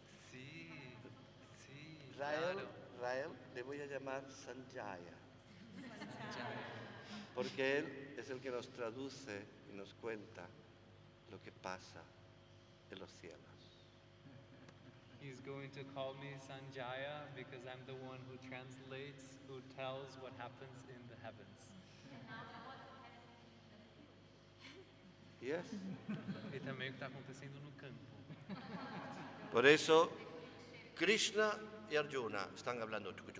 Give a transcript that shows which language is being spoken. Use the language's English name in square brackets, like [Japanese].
[Spanish] Sí, Rael, claro. Rael, le voy a llamar Sanjaya. Porque él es el que nos traduce y nos cuenta lo que pasa en los cielos. [English] He's going to call me Sanjaya because I'm the one who translates, who tells what happens in the heavens. Yes. [Portuguese] E também o que está acontecendo no campo. [Spanish] Por eso, Krishna y Arjuna están hablando.